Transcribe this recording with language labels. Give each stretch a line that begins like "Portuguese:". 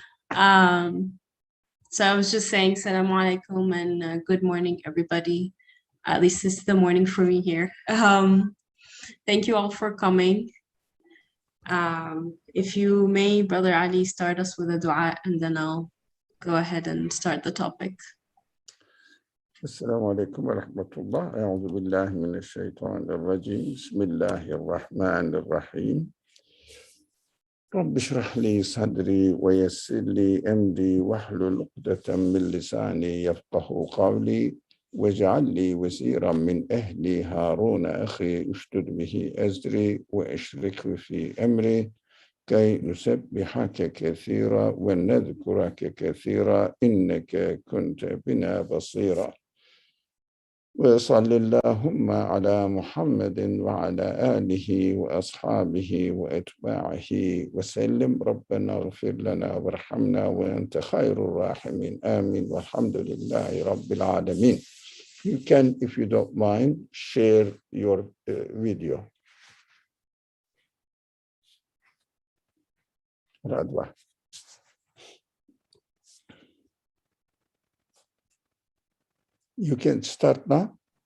English: Um, so I was just saying Assalamu alaikum and good morning, everybody. At least it's the morning for me here. Thank you all for coming. If you may, Brother Ali, start us with a dua and then I'll go ahead and start the topic.
Arabic: السلام عليكم ورحمة الله. أعوذ بالله من الشيطان الرجيم. بسم الله الرحمن الرحيم. رب اشرح لي صدري ويسر لي أمري واحلل عقدة من لساني يفقه قولي واجعل لي وزيرا من أهلي هارون أخي اشدد به أزري وأشركه في أمري كي نسبحك كثيرا ونذكرك كثيرا إنك كنت بنا بصيرا وصل اللهم على محمد وعلى آله وأصحابه وأتباعه وسلم ربنا اغفر لنا وارحمنا وأنت خير الراحمين آمين والحمد لله رب العالمين.
English: You can, if you don't mind, share your video. Radwa. You can start now.